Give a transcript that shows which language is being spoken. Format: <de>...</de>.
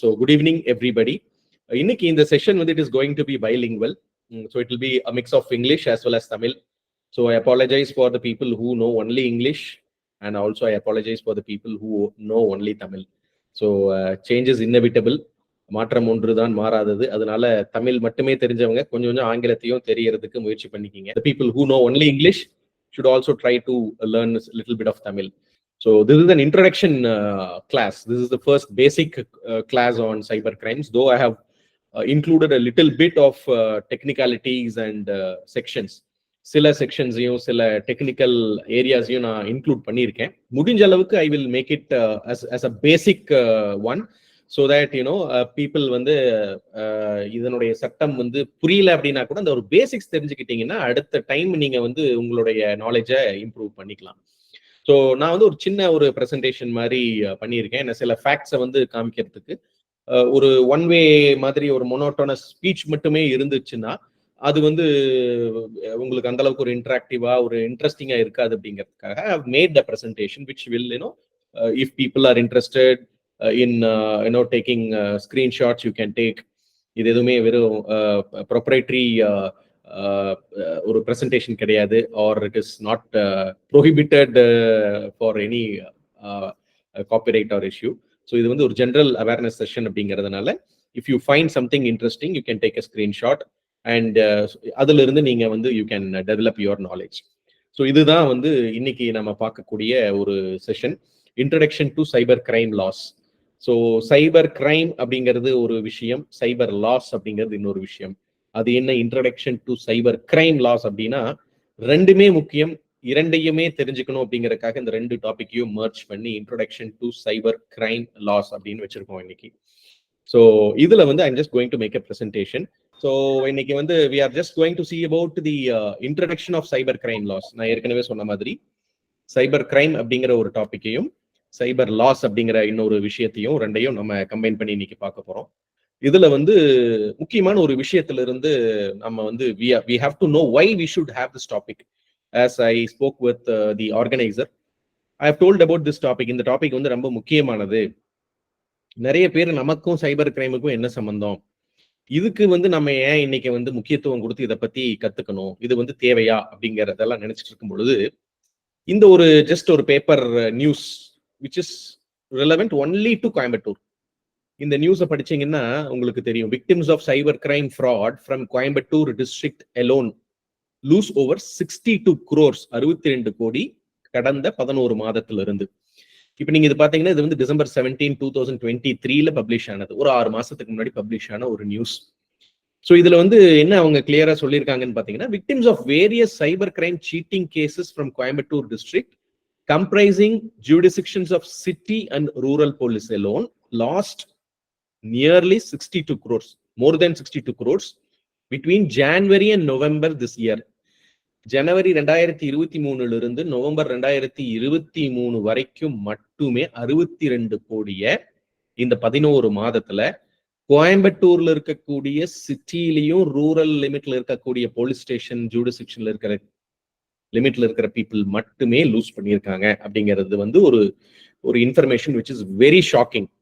<en>So good evening everybody.</en> <ta>Inniki</ta> <en>in the session with it is going to be bilingual, so it will be a mix of English as well as Tamil. So I apologize for the people who know only English, and also I apologize for the people who know only Tamil. So change is inevitable.</en> <ta>மாற்றம் ஒன்றுதான் மாறாதது. அதனால தமிழ் மட்டுமே தெரிஞ்சவங்க கொஞ்சம் ஆங்கிலத்தையும் தெரியறதுக்கு முயற்சி பண்ணிக்கிங்க.</ta> <en>The people who know only English should also try to learn a little bit of Tamil. So this is an introduction class. This is the first basic class on cyber crimes, though I have included a little bit of technicalities and sections.</en> <ta>சில செக்ஷன்ஸையும் சில technical ஏரியாஸையும் நான் include பண்ணியிருக்கேன். முடிஞ்ச அளவுக்கு</ta> <en>I will make it as a basic one, so that people</en> <ta>வந்து இதனுடைய சட்டம் வந்து புரியல அப்படின்னா கூட அந்த ஒரு பேசிக்ஸ் தெரிஞ்சுக்கிட்டீங்கன்னா அடுத்த டைம் நீங்க வந்து உங்களுடைய நாலேஜை இம்ப்ரூவ் பண்ணிக்கலாம். ஸோ நான் வந்து ஒரு சின்ன ஒரு ப்ரெசன்டேஷன் மாதிரி பண்ணியிருக்கேன். சில ஃபேக்ட்ஸை வந்து காமிக்கிறதுக்கு. ஒரு ஒன் வே மாதிரி ஒரு மொனோட்டோனஸ் ஸ்பீச் மட்டுமே இருந்துச்சுன்னா அது வந்து உங்களுக்கு அந்த அளவுக்கு ஒரு இன்டராக்டிவா ஒரு இன்ட்ரெஸ்டிங்கா இருக்காது. அப்படிங்கிறதுக்காக</ta> <en>I have made the presentation which will if people are interested in taking screenshots, you can take.</en> <ta>இது எதுவுமே வெறும் ப்ரொப்ரைட்டரி ஒரு ப்ரெசன்டேஷன் கிடையாது,</ta> <en>Or it is not prohibited for any copyright or issue. So</en> <ta>இது வந்து ஒரு ஜென்ரல் அவேர்னஸ் செஷன் அப்படிங்கிறதுனால</ta> <en>if you find something interesting you can take a screenshot and</en> <ta>அதுல இருந்து நீங்க வந்து</ta> <en>You can develop your knowledge.</en> <ta>So இதுதான் வந்து இன்னைக்கு நம்ம பார்க்கக்கூடிய ஒரு session, introduction to cyber crime loss. So cyber crime அப்படிங்கிறது ஒரு விஷயம், சைபர் லாஸ் அப்படிங்கிறது இன்னொரு விஷயம். அது என்ன introduction to cyber crime loss அப்படின்னா ரெண்டுமே முக்கியம், இரண்டையுமே தெரிஞ்சுக்கணும் அப்படிங்கறதுக்காக இந்த ரெண்டு டாபிக்கையும் மர்ஜ் பண்ணி introduction to cyber crime loss அப்படின்னு வச்சிருக்கோம் இன்னைக்கு.</ta> <en>so</en> <ta>இதுல வந்து</ta> <en>I'm just going to make a presentation. So</en> <ta>இன்னைக்கு வந்து</ta> <en>We are just going to see about the introduction of cyber crime laws.</en> <ta>நான் ஏற்கனவே சொன்ன மாதிரி சைபர் கிரைம் அப்படிங்கிற ஒரு டாபிக்கையும் சைபர் லாஸ் அப்படிங்கிற இன்னொரு விஷயத்தையும் ரெண்டையும் நம்ம கம்பைன் பண்ணி இன்னைக்கு பார்க்க போறோம். இதுல வந்து முக்கியமான ஒரு விஷயத்துல இருந்து நம்ம வந்து</ta> <en>we have to know why we should have this topic. As I spoke with the organizer, I have told about this topic.</en> <ta>இந்த டாபிக் வந்து ரொம்ப முக்கியமானது. நிறைய பேர் நமக்கும் சைபர் கிரைமுக்கும் என்ன சம்பந்தம், இதுக்கு வந்து நம்ம ஏன் இன்னைக்கு வந்து முக்கியத்துவம் கொடுத்து இதை பத்தி கத்துக்கணும், இது வந்து தேவையா அப்படிங்கறதெல்லாம் நினைச்சிட்டு இருக்கும் பொழுது இந்த ஒரு ஜஸ்ட் ஒரு paper news</ta> <en>which is relevant only to</en> <ta>Coimbatore. இந்த நியூஸை படிச்சீங்கன்னா உங்களுக்கு தெரியும்,</ta> <en>victims of cyber crime fraud from Coimbatore district alone lose over 62 crores</en> <ta>62 கோடி கடந்த 11 மாதத்துல இருந்து. இப்ப நீங்க இது பாத்தீங்கன்னா இது வந்து December 17, 2023 பப்ளிஷ் ஆனது, ஒரு 6 மாசத்துக்கு முன்னாடி பப்ளிஷ் ஆன ஒரு நியூஸ். ஸோ இதுல வந்து என்ன அவங்க கிளியரா சொல்லியிருக்காங்கன்னு பாத்தீங்கன்னா,</ta> <en>Victims of various cyber crime cheating cases from Coimbatore district comprising jurisdictions of city and rural police alone lost nearly 62 crores, more than 62 crores between January and November this year.</en> <ta>ஜனவரி 2023 இருந்து November 2023 வரைக்கும் மட்டுமே 62 கோடிய இந்த 11 மாதத்துல கோயம்புத்தூர்ல இருக்கக்கூடிய சிட்டிலையும் ரூரல் லிமிட்ல இருக்கக்கூடிய police station ஜூரிஸ்டிக்ஷன்ல இருக்கிற லிமிட்ல இருக்கிற பீப்புள் மட்டுமே லூஸ் பண்ணியிருக்காங்க அப்படிங்கிறது வந்து ஒரு information</ta> <en>Which is very shocking.</en>